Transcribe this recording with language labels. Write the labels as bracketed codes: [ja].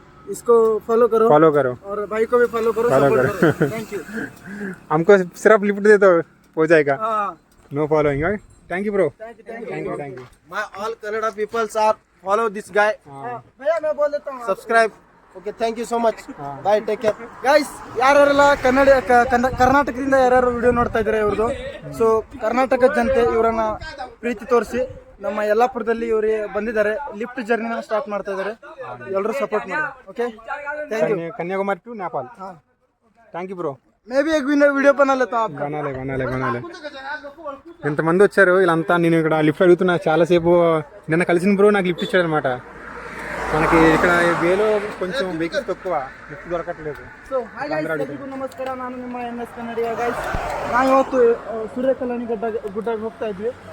[hi] इसको फॉलो करो और भाई को भी फॉलो करो। Thank you. हमको सिर्फ लिफ्ट दे दो हो जाएगा। [en] No following. Thank you bro. Thank you. My all Kannada peoples are follow this guy. [hi] भैया मैं बोल देता हूँ subscribe. [en] Okay, thank you so much. Bye, take care guys. [kn] ಯಾರ್ಯಾರೆಲ್ಲ ಕರ್ನಾಟಕದಿಂದ ಯಾರ್ಯಾರು ವಿಡಿಯೋ ನೋಡ್ತಾ ಇದ್ದಾರೆ ಇವ್ರದ್ದು, ಸೊ ಕರ್ನಾಟಕದ ಜನತೆ ಇವರನ್ನ ಪ್ರೀತಿ ತೋರಿಸಿ ನಮ್ಮ ಯಲ್ಲಾಪುರದಲ್ಲಿ ಇವರು ಬಂದಿದ್ದಾರೆ, ಲಿಫ್ಟ್ ಜರ್ನಿನ ಸ್ಟಾರ್ಟ್ ಮಾಡ್ತಾ ಇದ್ದಾರೆ. ಎಲ್ಲರೂ ಸಪೋರ್ಟ್ ಮಾಡಿ. Okay, thank you. [en] Kanyakumari to Nepal. Thank you bro. [hi] Maybe एक వీడియో బనా లేతా హూం. బనాలే. [te] ఎంతమంది వచ్చారు వీళ్ళంతా. నేను ఇక్కడ లిఫ్ట్ అడుగుతున్నా చాలాసేపు. నిన్న కలిసిన బ్రో నాకు లిఫ్ట్ ఇచ్చాడు అనమాట. మనకి ఇక్కడ వేలో కొంచెం వెహికల్స్ తక్కువ, లిఫ్ట్ దొరకట్లేదు. [en] so hi guys, [kn] ಎಲ್ಲರಿಗೂ ನಮಸ್ಕಾರ. ನಾನು ನಿಮ್ಮ ಎನ್ಎಸ್ ಕನ್ನಡಿಗ ಗೈಸ್. ನಾವು ಇವತ್ತು ಸೂರ್ಯಕಲ್ಯಾಣಿ ಗುಡ್ಡಕ್ಕೆ ಹೋಗ್ತಾ ಇದ್ವಿ.